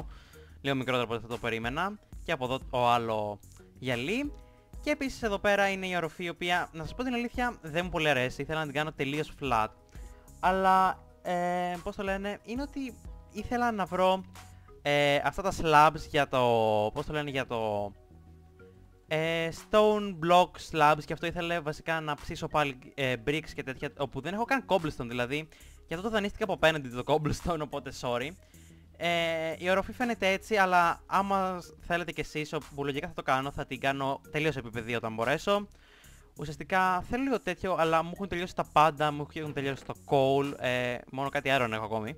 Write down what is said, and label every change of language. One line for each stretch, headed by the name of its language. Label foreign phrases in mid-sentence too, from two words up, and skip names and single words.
Greek: Λίγο μικρότερο από ό,τι θα το περίμενα. Και από εδώ το άλλο γυαλί. Και επίσης εδώ πέρα είναι η οροφή, η οποία, να σας πω την αλήθεια, δεν μου πολύ αρέσει. Ήθελα να την κάνω τελείως flat. Αλλά, πώς το λένε, είναι ότι ήθελα να βρω αυτά τα slabs για το, πώς το λένε, για το
English: stone block slabs,
Greek: και αυτό ήθελε βασικά να ψήσω πάλι bricks και τέτοια, όπου δεν έχω καν cobblestone δηλαδή. Και αυτό το δανείστηκα από απέναντι το cobblestone, οπότε sorry. Η οροφή φαίνεται έτσι, αλλά άμα θέλετε κι εσείς, που λογικά θα το κάνω, θα την κάνω τελείως επίπεδη όταν μπορέσω. Ουσιαστικά θέλω λίγο τέτοιο, αλλά μου έχουν τελειώσει τα πάντα, μου έχουν τελειώσει το coal, μόνο κάτι iron έχω ακόμη.